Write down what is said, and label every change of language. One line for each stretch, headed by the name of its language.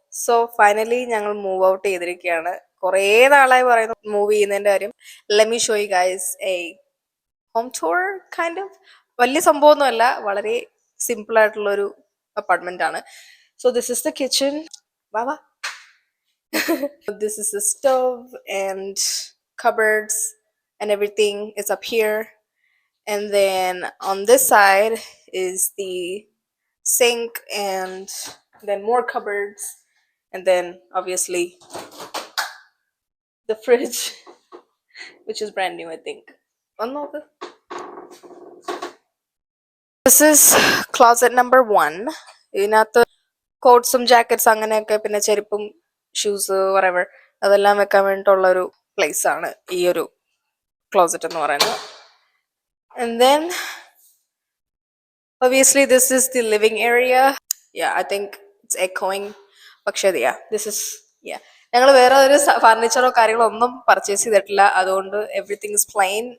Malayalam: So finally ഞങ്ങൾ move out ചെയ്തിരിക്കുകയാണ്. കുറേ നാളായി പറയുന്നു മൂവ് ചെയ്യുന്നതിന്റെ കാര്യം.
English: Let me show you guys a home tour kind of.
Malayalam: വലിയ സംഭവമൊന്നുമല്ല, വളരെ സിമ്പിൾ ആയിട്ടുള്ള ഒരു അപ്പാർട്ട്മെന്റ് ആണ്.
English: So this is the kitchen.
Malayalam: വാ വാ.
English: This is the stove and cupboards and everything is up here. And then on this side is the sink and then more cupboards, and then obviously the fridge, which is brand new, I think. One more. This is closet number 1.
Malayalam: ഇതിനകത്ത് കോട്ട്സും jackets അങ്ങനെയൊക്കെ, പിന്നെ ചെരുപ്പും shoes വറെവർ അതെല്ലാം വെക്കാൻ വേണ്ടിയിട്ടുള്ള ഒരു place ആണ് ഈ ഒരു ക്ലോസറ്റ് എന്ന് പറയുന്നത്.
English: And then obviously this is the living area. Yeah, I think it's echoing.
Malayalam: പക്ഷേ
English: this is
Malayalam: ഞങ്ങൾ വേറെ ഒരു ഫർണിച്ചറോ കാര്യങ്ങളോ ഒന്നും പർച്ചേസ് ചെയ്തിട്ടില്ല, അതുകൊണ്ട്
English: Everything is plain.